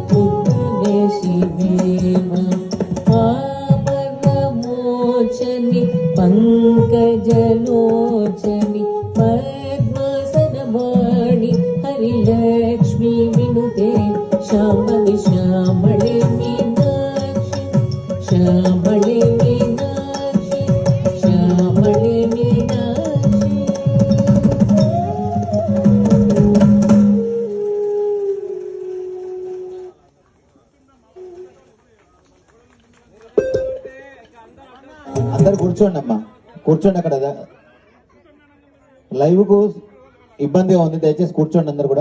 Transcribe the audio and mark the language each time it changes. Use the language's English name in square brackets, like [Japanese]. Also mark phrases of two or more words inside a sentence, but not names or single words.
[Sanskrit] शिवेव पावनमोचनि पङ्कजलोचनि पद्मासनवाणि हरिलक्ष्मी विनुते शाम्भवी श्यामळे मीनाक्षि श्यामळे मीनाक्षि श्यामळे मीनाक्षि [Telugu] అందరు కూర్చోండి అమ్మా, కూర్చోండి. అక్కడ లైవ్ కు ఇబ్బందిగా ఉంది, దయచేసి కూర్చోండి అందరు కూడా.